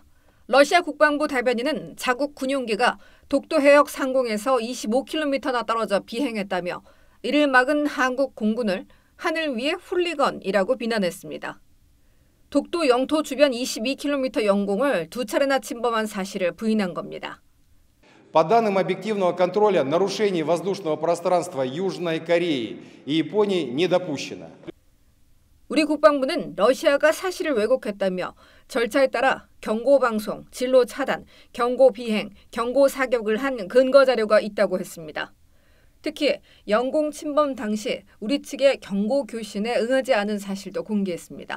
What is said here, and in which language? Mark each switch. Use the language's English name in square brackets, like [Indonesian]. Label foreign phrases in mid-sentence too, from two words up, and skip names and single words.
[Korean] 러시아 국방부 대변인은 자국 군용기가 독도 해역 상공에서 25km나 떨어져 비행했다며 이를 막은 한국 공군을 하늘 위의 훌리건이라고 비난했습니다. 독도 영토 주변 22km 영공을 2차례나 침범한 사실을 부인한 겁니다. [Russian] По данным объективного контроля, нарушений воздушного пространства Южной Кореи и Японии не допущено. [Korean] 우리 국방부는 러시아가 사실을 왜곡했다며 절차에 따라 경고 방송, 진로 차단, 경고 비행, 경고 사격을 한 근거 자료가 있다고 했습니다. 특히 영공 침범 당시 우리 측의 경고 교신에 응하지 않은 사실도 공개했습니다.